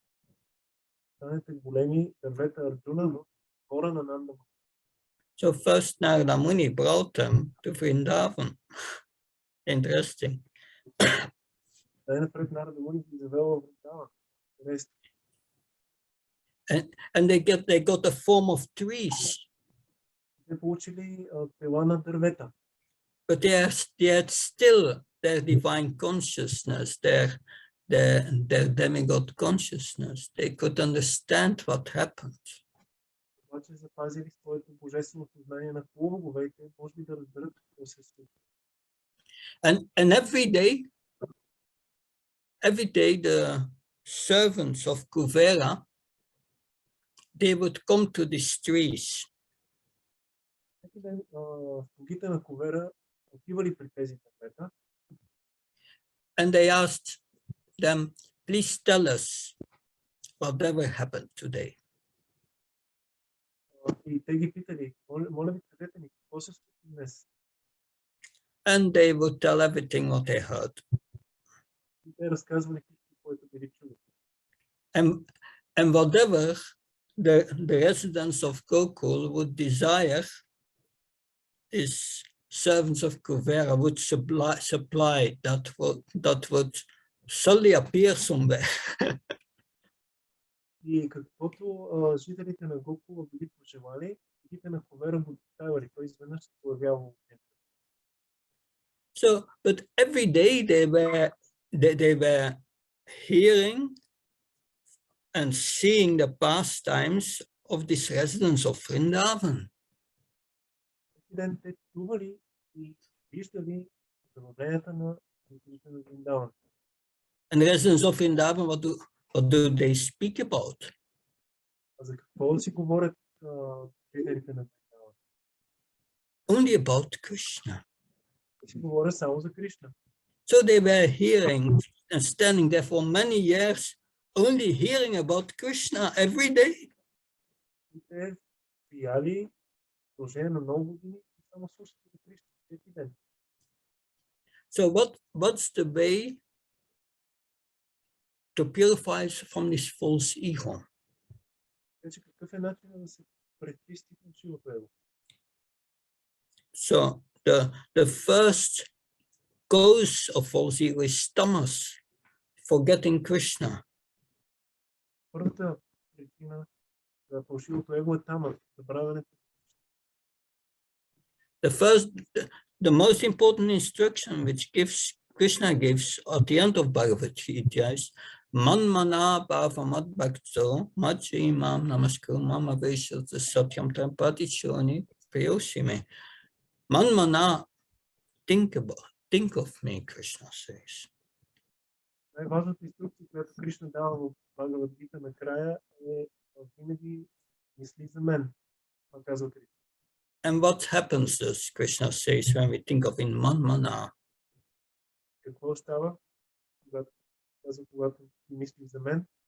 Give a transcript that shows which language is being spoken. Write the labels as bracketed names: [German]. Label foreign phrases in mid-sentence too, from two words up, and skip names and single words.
[English] So first Narada Muni brought them to Vrindavan. Interesting. [Bulgarian] интересно. [English] And they got a form of trees, [Bulgarian] Те получили тела на дървета, [English] but they had still their divine consciousness, their demigod consciousness. They could understand what happened. [Bulgarian] обаче запазили своето божествено съзнание на полубоговете, може би да разберат какво се случва. [English] And every day the servants of Kuvera, they would come to these trees. [Bulgarian] Всеки ден слугите на Ковера отивали при тези дървета [English] And they asked them, please tell us whatever happened today. [Bulgarian] и те ги питали, моля ви, кажете ми, какво се случи днес? [English] And they would tell everything what they heard. [Bulgarian] И те разказвали всичко, което били чули. [English] And whatever the residents of Gokul would desire, is servants of Kuvera would supply that would suddenly appear somewhere. [Bulgarian] И каквото жителите на Гокула били пожелали, жителите на Ковера го доставали, той изведнъж се появявал. [English] So, but every day they were hearing and seeing the pastimes of these residents of Vrindavan. [Bulgarian] Всеки ден те чували и виждали забавленията на жителите на Вриндаван. [English] And residents of Vrindavan, what do they speak about? [Bulgarian] А за какво си говорят жителите на Вриндаван? [English] Only about Krishna. [Bulgarian] Си говорят само за Кришна. [English] So they were hearing and standing there for many years, only hearing about Krishna every day. [Bulgarian] И те стояли в продължение на много години и само слушат за Кришна всеки ден. [English] So what's the way to purify from this false ego? [Bulgarian] Така че какъв е начинът да се пречисти фалшивото его? [English] So the first cause of false ego is tamas, forgetting Krishna. [Bulgarian] Първата причина за фалшивото его е тамас, забравянето. [English] The most important instruction which Krishna gives at the end of Bhagavad Gita is Manmana bhava madbhakto majimam namaskar mama veshata satyam tampati choni priyosime. Manmana, think of me, Krishna says. [Bulgarian] Най-важната инструкция, която Кришна дава в Бхагавад Гита накрая е винаги мисли за мен. Това казва Кришна. [English] And what happens, as Krishna says, when we think of in Manmana? [Bulgarian] Какво става, когато мисли за мен?